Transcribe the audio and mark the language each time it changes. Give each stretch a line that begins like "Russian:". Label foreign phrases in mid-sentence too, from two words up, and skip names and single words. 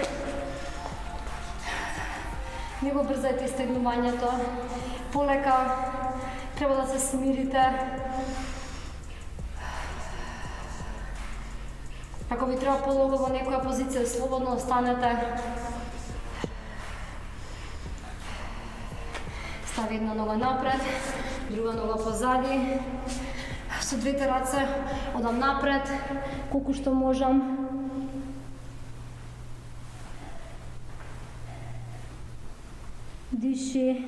Bulgarian: Не го бързайте изтегнуването. Полека. Трябва да се смирите. Ако ви трябва по-дълго в някоя позиция, свободно останете.
Macedonian: Стави една нога напред, друга нога позади. Со двете раце одам напред, колко што можам. Диши.